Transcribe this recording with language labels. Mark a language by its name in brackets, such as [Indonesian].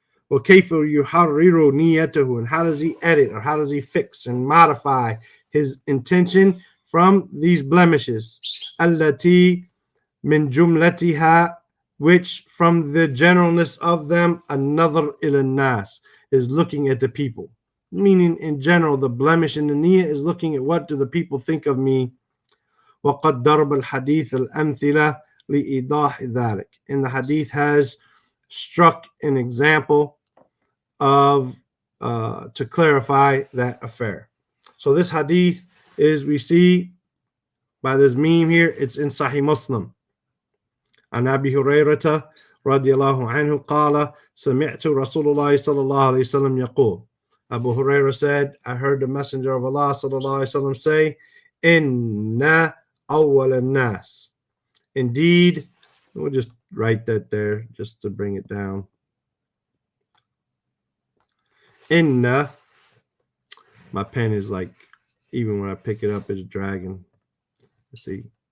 [Arabic] وَكَيْفَ يُحَرِّرُ نِيَّتَهُ, [English] and how does he edit or how does he fix and modify his intention from these blemishes? [Arabic] التي من جملتها, [English] which from the generalness of them, [Arabic] النظر إلى الناس, [English] is looking at the people. Meaning in general, the blemish in the niyyah is looking at what do the people think of me. [Arabic] وقد ضرب الحديث الأمثلة لإيضاح ذلك. [English] And the hadith has struck an example of to clarify that affair. So this hadith is, we see by this meme here, it's in Sahih Muslim. [Arabic] عن أبي هريرة رضي الله عنه قال سمعت رسول الله صلى الله عليه وسلم يقول. [English] Abu Hurairah said, I heard the Messenger of Allah صلى الله عليه وسلم say, [Arabic] إن أول الناس. [English] Indeed, we'll just write that there just to bring it down. Inna, my pen is like, even when I pick it up, it's dragging. Let's see.